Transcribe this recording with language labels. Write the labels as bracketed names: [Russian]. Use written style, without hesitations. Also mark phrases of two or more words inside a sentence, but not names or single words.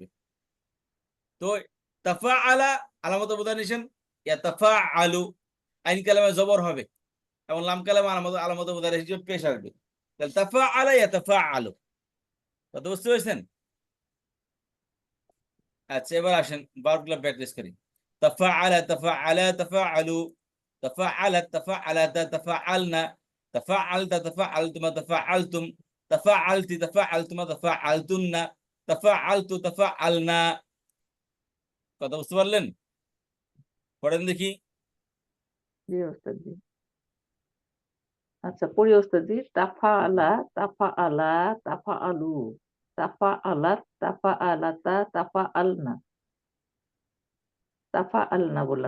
[Bangla] তো [Arabic] تفاعلَ علامة المضارع [Bangla] নিছেন, [Arabic] يتفاعلُ عين الكلمة [Bangla] জবর হবে এবং [Arabic] لام الكلمة علامة المضارع [Bangla] হিসেবে পেশ আসবে। তাহলে [Arabic] تفاعلَ يتفاعلُ. [Bangla] কথা বুঝতে পেরেছেন? আচ্ছা, এবার আসেন ভার্বগুলো প্র্যাকটিস করি। [Arabic] تفاعلَ تفاعلا تفاعلوا، تفاعلتْ تفاعلتا تفاعلنَ، تفاعلتَ تفاعلتما تفاعلتم، تفاعلتِ تفاعلتما تفاعلتنّ، تفاعلتُ تفاعلنا. [Bangla] কথা বুঝতে পারলেন? পড়েন দেখি। জি ওস্তাদ জি। আচ্ছা পড়ি ওস্তাদ জি। [Arabic] تفاعلَ تفاعلا تفاعلوا، تفاعلتْ تفاعلتا تفاعلنَ، تفاعلنَ বললাম।